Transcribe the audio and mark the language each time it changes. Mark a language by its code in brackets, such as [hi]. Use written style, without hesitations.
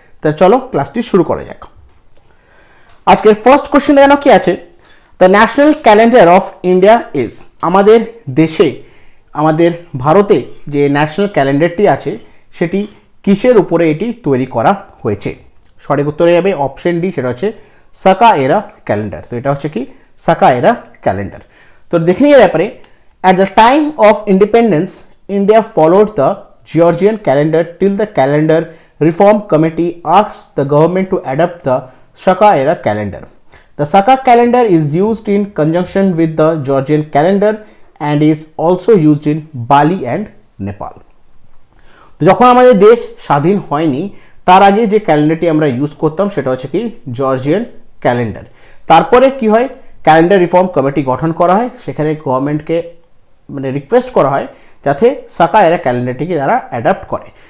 [bn] তাহলে চলো ক্লাসটি শুরু করা যাক। আজকের ফার্স্ট কোশ্চেন দেখানো কি আছে, [en] The national calendar of India is. [bn] আমাদের দেশে, আমাদের ভারতে যে ন্যাশনাল ক্যালেন্ডারটি আছে সেটি কিসের উপরে এটি তৈরি করা হয়েছে? সঠিক উত্তরে যাবে অপশন ডি, সেটা হচ্ছে সাকা এরা ক্যালেন্ডার। তো এটা হচ্ছে কি সাকা এরা ক্যালেন্ডার। তো দেখে নিয়ে ব্যাপারে, [en] At the time of independence India followed the Georgian calendar till the calendar reform committee asked the government to adopt the Shaka era calendar. The Shaka calendar is used in conjunction with the Georgian calendar and is also used in Bali and Nepal. [bn] যখন আমাদের দেশ স্বাধীন হয়নি তার আগে যে ক্যালেন্ডারটি আমরা use করতাম সেটা হচ্ছে কি জর্জিয়ান ক্যালেন্ডার। তারপরে কি হয়, ক্যালেন্ডার রিফর্ম কমিটি গঠন করা হয়, সেখানে গভর্নমেন্টকে রিকোয়েস্ট করা হয় যাতে সাকা এরা ক্যালেন্ডারটিকে তারা অ্যাডাপ্ট করে।